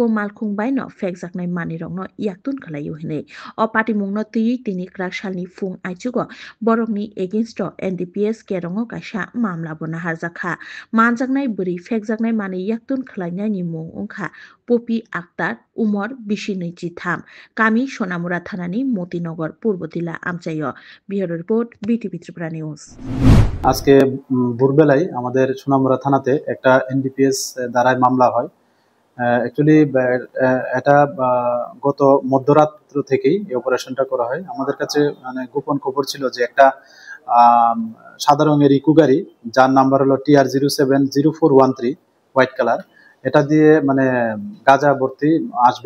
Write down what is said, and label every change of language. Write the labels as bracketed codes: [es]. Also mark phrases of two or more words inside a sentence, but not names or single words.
[trp] Malkung Baino Fekzaknai Manirong no Yaktun Kalayu Hine o Pati Mungno Tini Krakshalni Fung Aichugo Borokni against NDPS Kerongo Kasha Mamla Bonahazaka Manjaknai Buri Fekjaknai Mani Yaktun Khlainani Mung Ungkha Popi Akhtar Umar Bishinichi Tham Kami Shonamura Thanani Motinagar Purbotila Amchayo Bureau Report BTV Tripura News [bn] আজকে ভোরবেলায় আমাদের সোনামুড়া থানাতে একটা এনডিপিএস দ্বারায় মামলা হয়। অ্যাকচুয়ালি এটা গত মধ্যরাত্র থেকেই এই অপারেশনটা করা হয়। আমাদের কাছে মানে গোপন খবর ছিল যে একটা সাদা রঙের ইকো গাড়ি যার নাম্বার হলো TR070413 হোয়াইট কালার, এটা দিয়ে মানে গাঁজা ভর্তি আসবে।